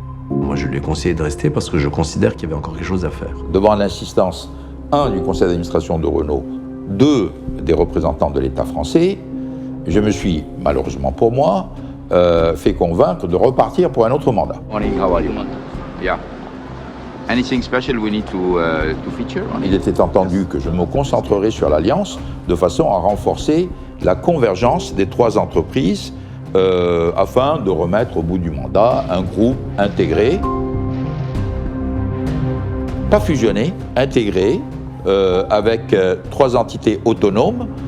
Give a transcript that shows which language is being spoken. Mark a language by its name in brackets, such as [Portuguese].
[French] Moi, je lui ai conseillé de rester parce que je considère qu'il y avait encore quelque chose à faire. Devant l'insistance, 1, du conseil d'administration de Renault, 2, des représentants de l'État français, je me suis, malheureusement pour moi, fait convaincre de repartir pour un autre mandat. [English] Yeah. Anything special we need to feature? [French] Il était entendu que je me concentrerai sur l'Alliance de façon à renforcer la convergence des 3 entreprises afin de remettre au bout du mandat un groupe intégré, pas fusionné, intégré, avec 3 entités autonomes.